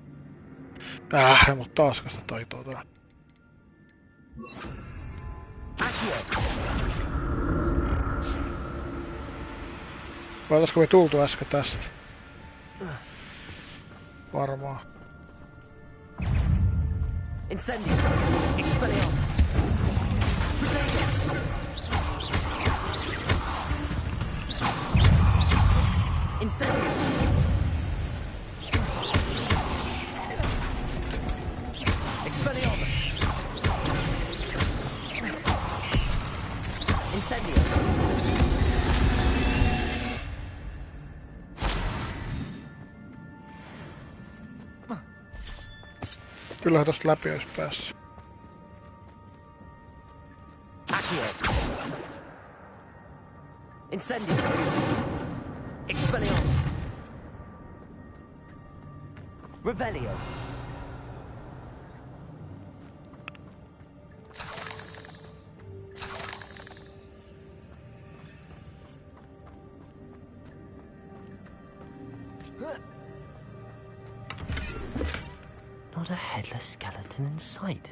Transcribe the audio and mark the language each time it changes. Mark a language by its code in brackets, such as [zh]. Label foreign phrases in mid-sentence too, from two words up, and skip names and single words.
[fi] Mut taas sitä taitoa tää. Vai olisiko me tultu äsken tästä? Varmaan. Incendio. Expelliarmus. Incendio. Expelliarmus. Incendio. Kyllähän tosta läpi ois päässyt. Accio. Incendio. Expelliarmus. Revelio. [en] Not a headless skeleton in sight.